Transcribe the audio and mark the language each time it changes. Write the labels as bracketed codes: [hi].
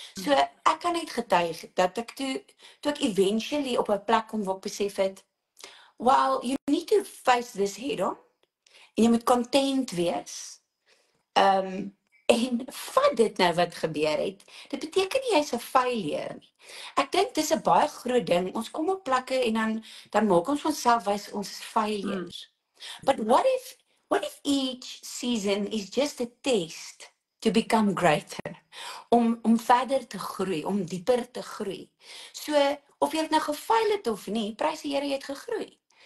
[af] So, ek kan net getuig, dat ek toe ek eventually op 'n plek kom waar ek besef het, [en] well, you need to face this head on. [af] En jy moet content wees. En vat dit nou wat gebeur het. Dit beteken nie jy's 'n failure nie. Ek dink dis 'n baie groot ding. Ons kom op plekke en dan maak ons onsself wys ons is failures. [en] But what if each season is just a test to become greater? [af] Om verder te groei, om dieper te groei. So of jy het nou gefaal het of nie, prys die Here jy het gegroei.